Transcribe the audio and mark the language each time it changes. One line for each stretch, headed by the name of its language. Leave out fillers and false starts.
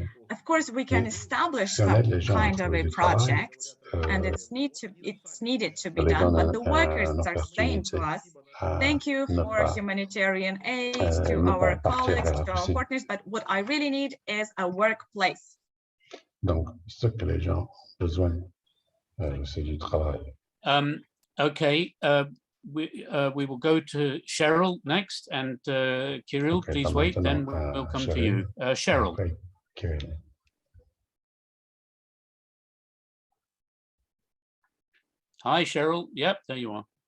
English: Of course, we can establish that kind of a project, and it's needed to be done, but the workers are saying to us, thank you for humanitarian aid to our colleagues, to our partners, but what I really need is a workplace.
French: Donc, ce que les gens ont besoin, c'est du travail.
English: Okay, we will go to Cheryl next, and Kirill, Okay, please wait, then we'll come to you. Cheryl. Okay, Kirill. Hi, Cheryl. Yep, there you are.